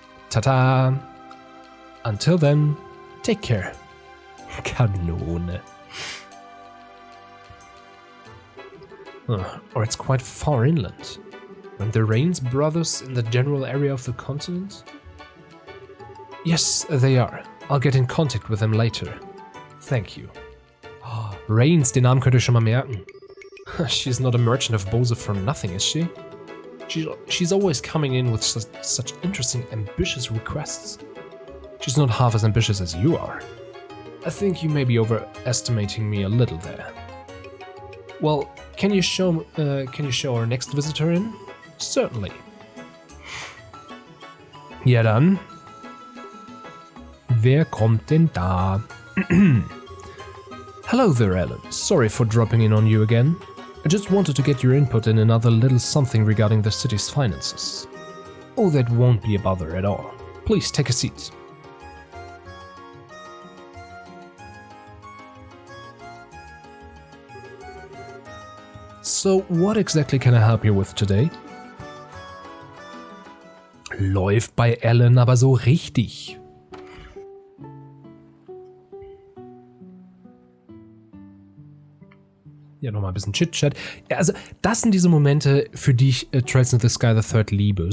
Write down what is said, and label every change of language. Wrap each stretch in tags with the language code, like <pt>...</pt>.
<en>Ta-ta! Until then, take care. Kanone. Or it's quite far inland. When the Rains brothers in the general area of the continent? Yes, they are. I'll get in contact with them later. Thank you.</en> <de>Rains, den Namen könnt ihr schon mal merken.</de> <en>She's not a merchant of Bose for nothing, is she? She's always coming in with such interesting, ambitious requests. She's not half as ambitious as you are. I think you may be overestimating me a little there. Well, can you show our next visitor in? Certainly.</en> <de>Ja dann. Wer kommt denn da?</de> <en>Hello there, Alan. Sorry for dropping in on you again. I just wanted to get your input in another little something regarding the city's finances. Oh, that won't be a bother at all. Please take a seat. So, what exactly can I help you with today?</en> <de>Läuft bei Alan aber so richtig. Ja, nochmal ein bisschen Chit-Chat. Ja, also, das sind diese Momente, für die ich Trails in the Sky the Third liebe.</de>